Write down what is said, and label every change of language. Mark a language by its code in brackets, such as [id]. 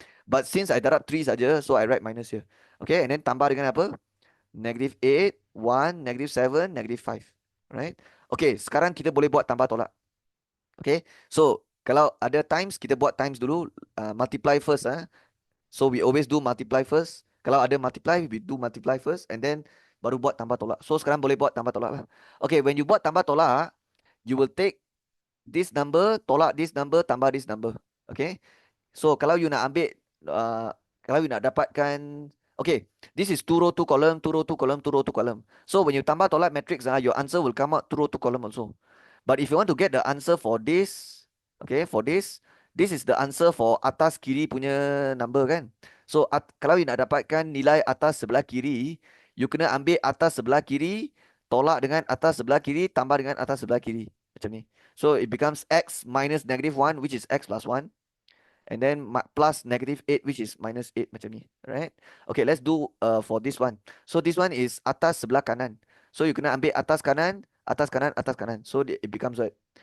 [en] But since I [ms] darab 3 saja, [en] so I write minus here. [ms] Okay, and then tambah dengan apa? [en] -8, 1, -7, -5. Right? [ms] Okay, sekarang kita boleh buat tambah tolak. Okay, so kalau ada times, kita buat times dulu. [en] Multiply first. So we always do multiply first. [ms] Kalau ada multiply, [en] we do multiply first. [ms] And then baru buat tambah tolak. So sekarang boleh buat tambah tolak lah. [en] Okay, when you [ms] buat tambah tolak, [en] you will take this number, tolak this number, tambah this number. Okay. So [ms] kalau you nak ambil, kalau you nak dapatkan, [en] okay, this is 2 row 2 column, 2 row 2 column, 2 row 2 column. So when you tambah tolak matrix, your answer will come out 2 row 2 column also. But if you want to get the answer for this, okay, for this is the answer for [ms] atas kiri punya number kan. So kalau you nak dapatkan nilai atas sebelah kiri, you kena ambil atas sebelah kiri, tolak dengan atas sebelah kiri, tambah dengan atas sebelah kiri. Macam ni. [en] So it becomes x minus -1, which is x plus 1. And then plus -8, which is -8 [ms] macam ni. [en] Right? Okay, let's do for this one. So this one is [ms] atas sebelah kanan. [en] So you [ms] kena ambil atas kanan, [en] atas kanan, atas kanan. So it becomes what?